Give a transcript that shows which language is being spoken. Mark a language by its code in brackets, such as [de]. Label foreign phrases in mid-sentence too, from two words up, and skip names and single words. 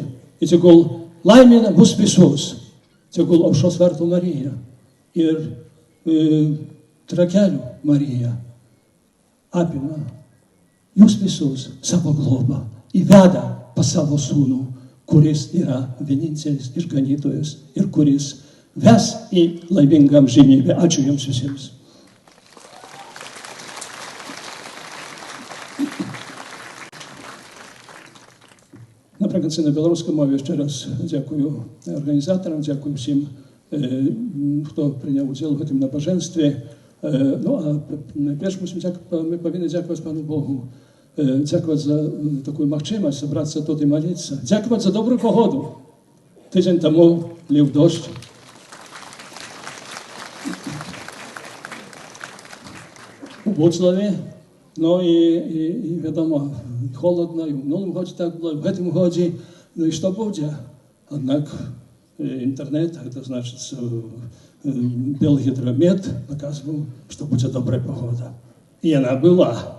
[lt] Ir tegul laimina mus visus. Tegul Aušros vartų Marija ir Trakelių Marija apima jūs visus savo globą ir veda pas savo sūnų, kuris yra vienintelis išganytojas ir kuris ves į laimingą amžinybę. Ačiū jums visiems. [uk] Наприкінці на білоруській мові ще раз дякую організаторам, дякую всім, хто прийняв уділ в цьому набоженстві. Ну, а найперше ми повинні дякувати Пану Богу, дякувати за таку можливість зібратися тут і молитися, дякувати за добру погоду. Тиждень тому лив дощ. У Буцлаві. [pl] No i wiadomo, chłodno i w minionym roku tak było, w tym roku, no i co będzie? Jednak internet, to znaczy biały hydromet pokazywał, że będzie dobra pogoda. I ona była.